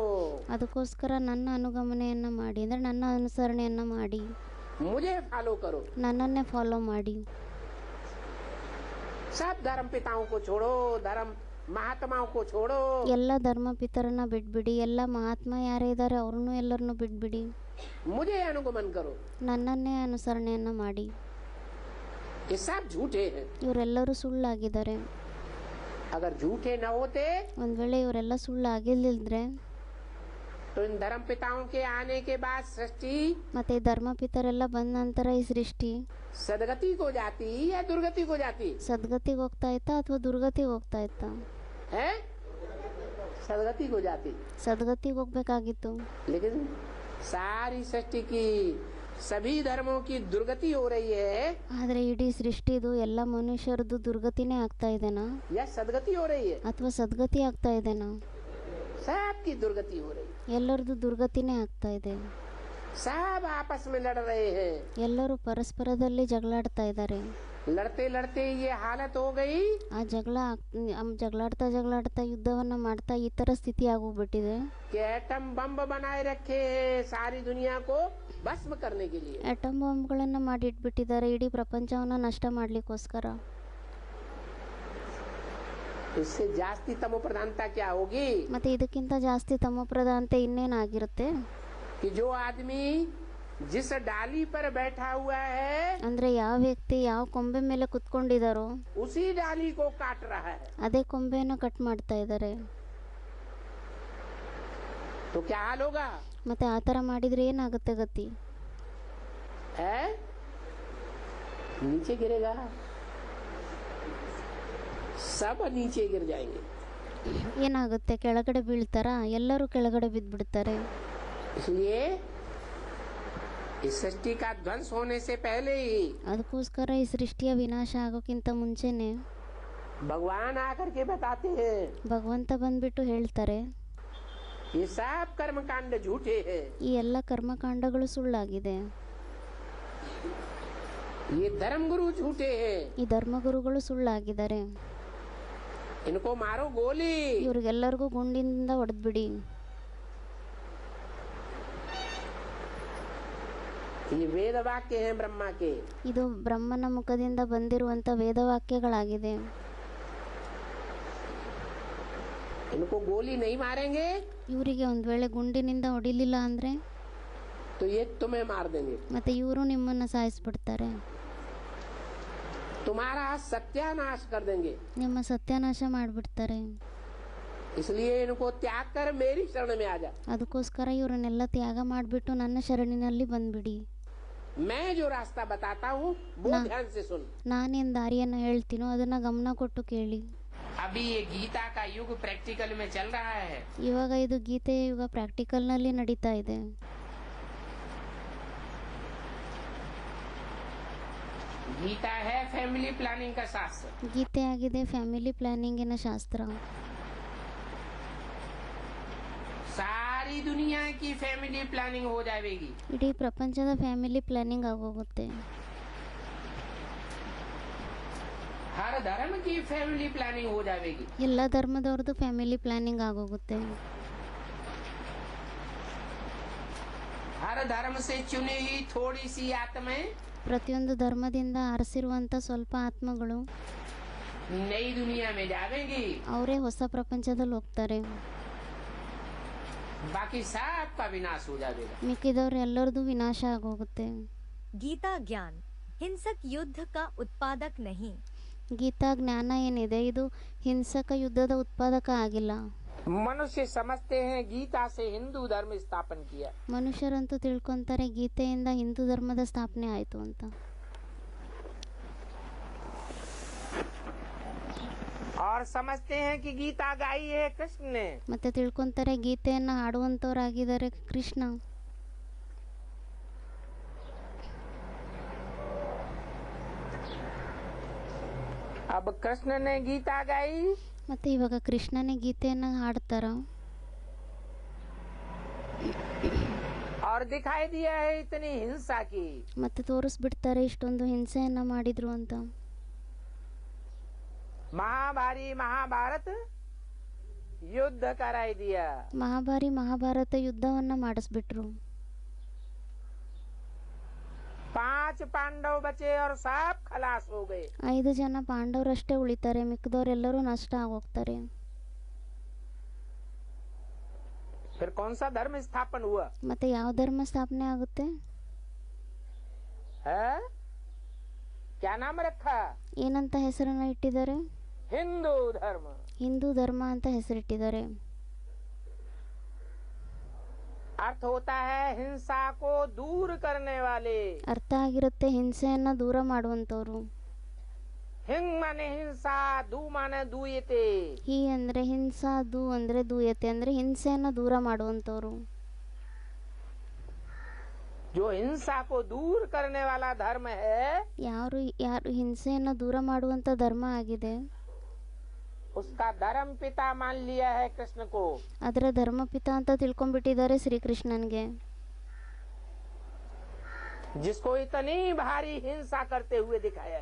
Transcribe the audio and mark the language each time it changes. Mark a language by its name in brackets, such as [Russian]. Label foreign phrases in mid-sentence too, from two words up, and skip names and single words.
[Kannada] ಅದಕ್ಕೋಸ್ಕರ ನನ್ನ ಅನುಗಮನೆಯನ್ನ ಮಾಡಿ, ಅಂದ್ರೆ ನನ್ನ ಅನುಸರಣೆಯನ್ನ ಮಾಡಿ, [Hindi] मुझे फॉलो करो। [Kannada] ನನ್ನನ್ನೇ ಫಾಲೋ ಮಾಡಿ. [Hindi] सब धर्म पिताओं को छोड़ो, धर्म महात्माओं को छोड़ो, [Kannada] ಎಲ್ಲ ಧರ್ಮ ಪಿತರನ್ನ ಬಿಟ್ಬಿಡಿ, ಎಲ್ಲ ಮಹಾತ್ಮ ಯಾರೇ ಇದ್ದಾರೆ ಅವ್ರನ್ನೂ ಎಲ್ಲರನ್ನೂ ಬಿಟ್ಬಿಡಿ, [Hindi] मुझे अनुगमन करो। [Kannada] ನನ್ನನ್ನೇ ಅನುಸರಣೆಯನ್ನ ಮಾಡಿ. [Hindi] ये सब झूठे हैं। [Kannada] ಇವರೆಲ್ಲರೂ ಸುಳ್ಳಾಗಿದ್ದಾರೆ. [Hindi] अगर झूठे न होते [Kannada] ಒಂದ್ ವೇಳೆ ಇವರೆಲ್ಲ ಸುಳ್ಳಾಗಿಲ್ದಿದ್ರೆ [Hindi] तो इन धर्म पिताओं के आने के बाद सृष्टि [Kannada] ಮತ್ತೆ ಈ ಧರ್ಮ ಪಿತರೆಲ್ಲ ಬಂದ ನಂತರ ಈ ಸೃಷ್ಟಿ [Hindi] सदगति को जाती या दुर्गति को जाती [Kannada] ಸದ್ಗತಿಗೆ ಹೋಗ್ತಾ ಇತ್ತಾ ಅಥವಾ ದುರ್ಗತಿಗೆ ಹೋಗ್ತಾ ಇತ್ತಾ? [Hindi] है? सदगति को जाती। [Kannada] ಸದ್ಗತಿಗೆ ಹೋಗ್ಬೇಕಾಗಿತ್ತು. [Hindi] लेकिन सारी सृष्टि की सभी धर्मों की दुर्गति हो रही है [Kannada] ಆದ್ರೆ ಇಡೀ ಸೃಷ್ಟಿದು ಎಲ್ಲ ಮನುಷ್ಯರದು ದುರ್ಗತಿನೇ ಆಗ್ತಾ ಇದೆನಾ [Hindi] या सदगति हो रही है? [Kannada] ಅಥವಾ ಸದ್ಗತಿ ಆಗ್ತಾ ಇದೆನಾ? [Hindi] सबकी दुर्गति हो रही है। [Kannada] ಎಲ್ಲರದು ದುರ್ಗತಿನೇ ಆಗ್ತಾ ಇದೆ. [Hindi] सब आपस में लड़ रहे हैं। [Kannada] ಎಲ್ಲರೂ ಪರಸ್ಪರದಲ್ಲಿ ಜಗಳಾಡ್ತಾ ಇದ್ದಾರೆ. [Hindi] लड़ते लड़ते ये हालत हो गई [Kannada] ಆ ಜಗಳಾಡ್ತಾ ಯುದ್ಧವನ್ನ ಮಾಡ್ತಾ ಈ ತರ ಸ್ಥಿತಿ ಆಗೋಗ್ಬಿಟ್ಟಿದೆ. [Hindi] कि [English] atom bomb [Hindi] बनाए रखे हैं सारी दुनिया को भस्म करने के लिए। [English] atom bombಗಳನ್ನ [Kannada] ಮಾಡಿಟ್ಬಿಟ್ಟಿದ್ದಾರೆ ಇಡೀ ಪ್ರಪಂಚವನ್ನ ನಷ್ಟ ಮಾಡ್ಲಿಕ್ಕೋಸ್ಕರ. [Hindi] इससे जास्ती तमो प्रधानता क्या होगी [Kannada] ಮತ್ತೆ ಇದಕ್ಕಿಂತ ಜಾಸ್ತಿ ತಮೋಪ್ರಧಾನತೆ ಇನ್ನೇನಾಗಿರುತ್ತೆ? [Hindi] कि जो आदमी जिस डाली पर बैठा हुआ है [Kannada] ಅಂದ್ರೆ ಯಾವ ವ್ಯಕ್ತಿ ಯಾವ ಕೊಂಬೆ ಮೇಲೆ ಕುತ್ಕೊಂಡಿದಾರೋ [Hindi] उसी डाली को काट रहा है, [Kannada] ಅದೇ ಕೊಂಬೆಯನ್ನ ಕಟ್ ಮಾಡ್ತಾ ಇದ್ದಾರೆ. [Hindi] तो क्या हाल होगा? [Kannada] ಮತ್ತೆ ಆ ತರ ಮಾಡಿದ್ರೆ ಏನಾಗುತ್ತೆ ಗತಿ? [Hindi] है नीचे गिरेगा, सब नीचे गिर जाएंगे। [Kannada] ಏನಾಗುತ್ತೆ? ಕೆಳಗಡೆ ಬೀಳ್ತಾರಾ? ಎಲ್ಲರೂ ಕೆಳಗಡೆ ಬಿದ್ದ್ಬಿಡ್ತಾರೆ. [Hindi] इसलिए इस सृष्टि का ध्वंस होने से पहले ही [Kannada] ಅದಕ್ಕೋಸ್ಕರ ಈ ಸೃಷ್ಟಿಯ ವಿನಾಶ ಆಗೋಕ್ಕಿಂತ ಮುಂಚೆನೆ [Hindi] भगवान आकर के बताते हैं [Kannada] ಭಗವಂತ ಬಂದ್ಬಿಟ್ಟು ಹೇಳ್ತಾರೆ [Hindi] ये सब कर्म कांड झूठे हैं, [Kannada] ಈ ಎಲ್ಲ ಕರ್ಮಕಾಂಡಗಳು ಸುಳ್ಳಾಗಿದೆ, [Hindi] ये धर्म गुरु झूठे हैं, [Kannada] ಈ ಧರ್ಮಗುರುಗಳು ಸುಳ್ಳಾಗಿದ್ದಾರೆ, [Hindi] इनको मारो गोली। [Kannada] ಇವ್ರಿಗೆಲ್ಲರಿಗೂ ಗುಂಡಿನಿಂದ ಹೊಡೆದ್ಬಿಡಿ. [Hindi] ये वेद वाक्य हैं ब्रह्मा के। [Kannada] ಇದು ಬ್ರಹ್ಮನ ಮುಖದಿಂದ ಬಂದಿರುವಂತ ವೇದವಾಕ್ಯಗಳಾಗಿದೆ. [Hindi] इनको गोली नहीं मारेंगे [Kannada] ಇವರಿಗೆ ಒಂದ್ ವೇಳೆ ಗುಂಡಿನಿಂದ ಹೊಡಿಲಿಲ್ಲ ಅಂದ್ರೆ [Hindi] तो ये तुम्हें मार देंगे, [Kannada] ಮತ್ತು ಇವರು ನಿಮ್ಮನ್ನು ಸಾಯಿಸ್ಬಿಡ್ತಾರೆ, [Hindi] तुम्हारा सत्यानाश कर देंगे। [Kannada] ನಿಮ್ಮ ಸತ್ಯಾನಾಶ ಮಾಡಿಬಿಡ್ತಾರೆ. [Hindi] इसलिए इनको त्याग कर मेरी शरण में आ जा। [Kannada] ಅದಕ್ಕೋಸ್ಕರ ಇವರನ್ನೆಲ್ಲ ತ್ಯಾಗ ಮಾಡಿಬಿಟ್ಟು ನನ್ನ ಶರಣಿನಲ್ಲಿ ಬಂದ್ಬಿಡಿ. [Hindi] मैं जो रास्ता बताता हूँ वो ध्यान से सुन। [Kannada] ನಾನೇನು ದಾರಿಯನ್ನು ಹೇಳ್ತೀನೋ ಅದನ್ನ ಗಮನ ಕೊಟ್ಟು ಕೇಳಿ. [Hindi] अभी ये गीता का युग प्रैक्टिकल में चल रहा है। [Kannada] ಇವಾಗ ಇದು ಗೀತೆಯ ಯುಗ ಪ್ರಾಕ್ಟಿಕಲ್ನಲ್ಲಿ ನಡೀತಾ ಇದೆ. [Hindi] गीता है [English] family planning [Hindi] का शास्त्र। [Kannada] ಗೀತೆ ಆಗಿದೆ [English] family planningಇನ [Kannada] ಶಾಸ್ತ್ರ. [Hindi] सारी दुनिया की [English] family planning [Hindi] हो जाएगी। [Kannada] ಇಡೀ ಪ್ರಪಂಚದ [English] family planning [Kannada] ಆಗೋಗುತ್ತೆ. [Hindi] हर धर्म की [English] family planning [Hindi] हो जाएगी। [Kannada] ಎಲ್ಲ ಧರ್ಮದವ್ರದ್ದು [English] family planning [Kannada] ಆಗೋಗುತ್ತೆ. [Hindi] हर धर्म से चुनी हुई थोड़ी सी आत्माएं [Kannada] ಪ್ರತಿಯೊಂದು ಧರ್ಮದಿಂದ ಆರಿಸಿರುವಂಥ ಸ್ವಲ್ಪ ಆತ್ಮಗಳು [Hindi] नई दुनिया में जाएंगी, [Kannada] ಅವರೇ ಹೊಸ ಪ್ರಪಂಚದಲ್ಲಿ ಹೋಗ್ತಾರೆ. [Hindi] बाकी सबका विनाश हो जाएगा। [Kannada] ಮಿಕ್ಕಿದವ್ರು ಎಲ್ಲರದು ವಿನಾಶ ಆಗೋಗುತ್ತೆ. [Hindi] गीता ज्ञान हिंसक युद्ध का उत्पादक नहीं। [Kannada] ಗೀತಾ ಜ್ಞಾನ ಏನಿದೆ ಇದು ಹಿಂಸಕ ಯುದ್ಧದ ಉತ್ಪಾದಕ ಆಗಿಲ್ಲ. [Hindi] मनुष्य समझते हैं गीता से हिंदू धर्म स्थापन किया, [Kannada] ಮನುಷ್ಯರಂತೂ ತಿಳ್ಕೊಂತಾರೆ ಗೀತೆಯಿಂದ ಹಿಂದೂ ಧರ್ಮದ ಸ್ಥಾಪನೆ ಆಯಿತು ಅಂತ. [Hindi] और समझते हैं कि गीता गाई है कृष्ण ने। [Kannada] ಮತ್ತೆ ತಿಳ್ಕೊಂತಾರೆ ಗೀತೆಯನ್ನು ಹಾಡುವಂಥವ್ರಾಗಿದ್ದಾರೆ ಕೃಷ್ಣ. [Hindi] अब कृष्ण ने गीता गाई [Kannada] ಮತ್ತೆ ಇವಾಗ ಕೃಷ್ಣನೇ ಗೀತೆಯನ್ನು ಹಾಡ್ತಾರ [Hindi] और दिखाई दिया है इतनी हिंसा की। [Kannada] ಮತ್ತೆ ತೋರಿಸ್ಬಿಡ್ತಾರೆ ಇಷ್ಟೊಂದು ಹಿಂಸೆಯನ್ನ ಮಾಡಿದ್ರು ಅಂತ. [Hindi] महाभारी महाभारत युद्ध कराई दिया। [Kannada] ಮಹಾಭಾರಿ ಮಹಾಭಾರತ ಯುದ್ಧವನ್ನ ಮಾಡಿಸ್ಬಿಟ್ರು. [Hindi] 5 पांडव बचे और सब खलास हो गए। [Kannada] 5 ಜನ ಪಾಂಡವರಷ್ಟೇ ಉಳಿತಾರೆ, ಮಿಕ್ಕದವರೆಲ್ಲರೂ ನಷ್ಟ ಆಗೋಗ್ತಾರೆ. [Hindi] फिर कौन सा धर्म स्थापन हुआ [Kannada] ಮತ್ತೆ ಯಾವ ಧರ್ಮ ಸ್ಥಾಪನೆ ಆಗುತ್ತೆ? [Hindi] है? क्या नाम रखा? [Kannada] ಏನಂತ ಹೆಸರನ್ನ ಇಟ್ಟಿದ್ದಾರೆ? [Hindi] हिंदू धर्म। [Kannada] ಹಿಂದೂ ಧರ್ಮ ಅಂತ ಹೆಸರಿಟ್ಟಿದ್ದಾರೆ. [Hindi] अर्थ होता है हिंसा को दूर करने वाले। [Kannada] ಅರ್ಥ ಆಗಿರುತ್ತೆ ಹಿಂಸೆಯನ್ನ ದೂರ ಮಾಡುವಂತವ್ರು. [Hindi] हिंग माने हिंसा, दू माने दूयते। [Kannada] ಹಿ ಅಂದ್ರೆ ಹಿಂಸಾ, ದು ಅಂದ್ರೆ ದೂಯತೆ ಅಂದ್ರೆ ಹಿಂಸೆಯನ್ನ ದೂರ ಮಾಡುವಂತವ್ರು. [Hindi] जो हिंसा को दूर करने वाला धर्म है [Kannada] ಯಾರು ಹಿಂಸೆಯನ್ನ ದೂರ ಮಾಡುವಂತ ಧರ್ಮ ಆಗಿದೆ [Hindi] उसका धर्म पिता मान लिया है कृष्ण को। [Kannada] ಅದರ ಧರ್ಮಪಿತ ಅಂತ ತಿಳ್ಕೊಂಡ್ಬಿಟ್ಟಿದ್ದಾರೆ ಶ್ರೀಕೃಷ್ಣನ್ಗೆ. [Hindi] जिसको इतनी भारी हिंसा करते हुए दिखाया है।